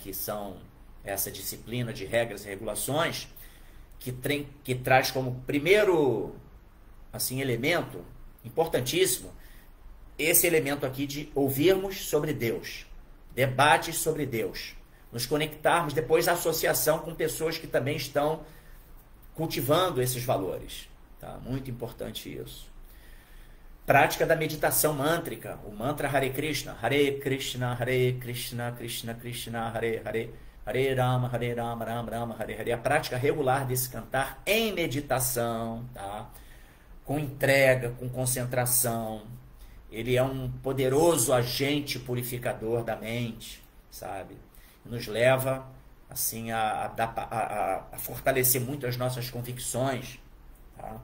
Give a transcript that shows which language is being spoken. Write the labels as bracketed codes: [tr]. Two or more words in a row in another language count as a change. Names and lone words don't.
[pt] Que são essa disciplina de regras e regulações, que traz como primeiro, assim, elemento importantíssimo esse elemento aqui de ouvirmos sobre Deus, debates sobre Deus, nos conectarmos depois à associação com pessoas que também estão cultivando esses valores. Tá? Muito importante isso. Prática da meditação mântrica, o mantra [sa] हरे कृष्ण कृष्ण कृष्ण हरे हरे हरे राम राम राम हरे हरे. [pt] A prática regular desse cantar em meditação, tá? Com entrega, com concentração. Ele é um poderoso agente purificador da mente, sabe? Nos leva assim a fortalecer muito as nossas convicções, tá?